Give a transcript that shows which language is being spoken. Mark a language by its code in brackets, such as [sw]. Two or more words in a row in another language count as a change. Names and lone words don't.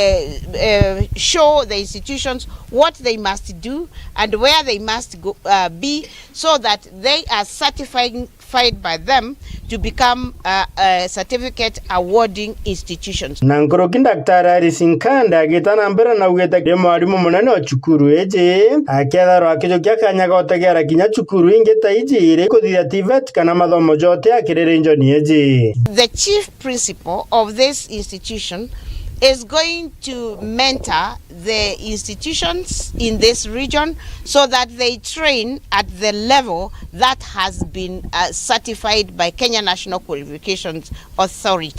[en] show the institutions what they must do and where they must go, be, so that they are certified by them to become certificate awarding institutions. [mer] Nankoroki Daktari Alice Kande agitana mbere na ugeta ke mwarimu munene wa cukuru eje aketharo akijokia kanyaga otegera kinya cukuru ingeta iji ire kuthia TVET kana mathomo jote akirire njoni eje. [en] The chief principal of this institution is going to mentor the institutions in this region so that they train at the level that has been certified by Kenya National Qualifications Authority.